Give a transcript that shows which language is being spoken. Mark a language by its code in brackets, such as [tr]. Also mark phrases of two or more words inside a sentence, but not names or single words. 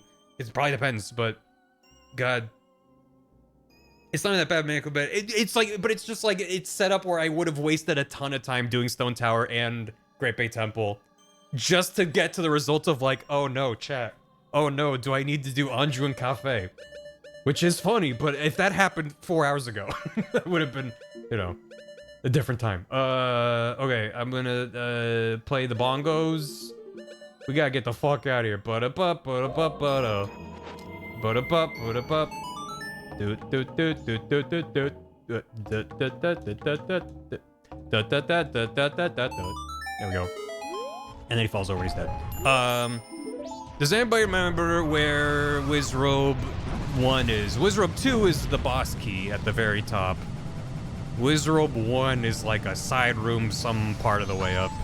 [en] It probably depends, but God. It's not that bad, man, but it's like, but it's just like, it's set up where I would have wasted a ton of time doing Stone Tower and Great Bay Temple just to get to the result of like, oh no, chat. Oh no, do I need to do Anju and Cafe? Which is funny, but if that happened 4 hours ago, that would have been, you know, a different time. Okay, I'm gonna play the bongos. We gotta get the fuck out of here. Ba-da-bup, ba-da-bup, ba-da. Ba-da-bup, ba-da-bup. Doot, doot, doot, doot, doot, doot, doot. There we go. And then he falls over, he's dead. Does anybody remember where Wizrobe 1 is? Wizrobe 2 is the boss key at the very top. Wizrobe 1 is like a side room some part of the way up.